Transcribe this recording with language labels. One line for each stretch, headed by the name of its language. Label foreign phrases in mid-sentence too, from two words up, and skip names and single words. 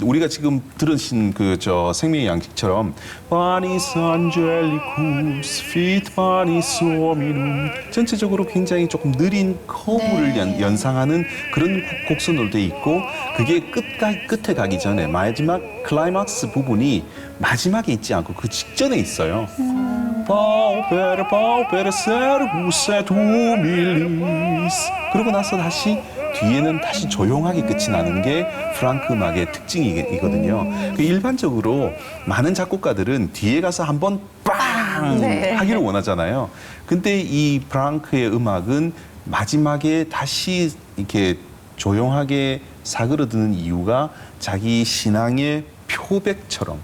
Korean: 우리가 지금 들으신 생명의 양식처럼
Latin: Panis Angelicus Fit Panis Hominum,
Korean: 전체적으로 굉장히 조금 느린 커브를 연상하는 그런 곡선으로 돼 있고, 그게 끝에 가기 전에 마지막 클라이막스 부분이 마지막에 있지 않고 그 직전에 있어요.
Latin: Paupere, paupere servus et humilis.
Korean: 그러고 나서 다시 뒤에는 다시 조용하게 끝이 나는 게 프랑크 음악의 특징이거든요. 일반적으로 많은 작곡가들은 뒤에 가서 한번 빵 빵 네. 하기를 원하잖아요. 근데 이 프랑크의 음악은 마지막에 다시 이렇게 조용하게 사그러드는 이유가 자기 신앙의 표백처럼.